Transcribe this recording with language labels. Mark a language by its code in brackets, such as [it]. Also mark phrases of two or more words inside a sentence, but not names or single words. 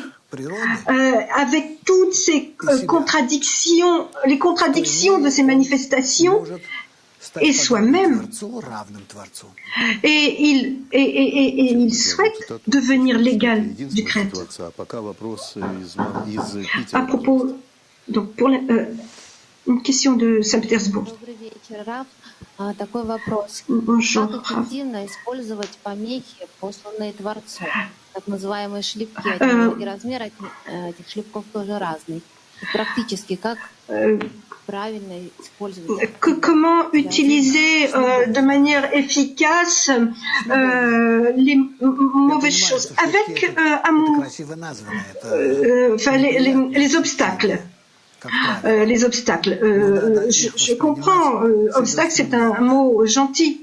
[fr] Avec toutes ces contradictions, les contradictions de ces manifestations, et soi-même, et il souhaite devenir l'égal du Créateur. À propos, donc pour une question de Saint-Pétersbourg. Bonjour. [ru] Так называемые шлепки, и размер этих шлепков тоже разный. Практически, как правильно использовать? [fr] Comment utiliser de manière efficace les mauvaises choses avec amour, les obstacles. Les obstacles. Je comprends, obstacle c'est un mot gentil.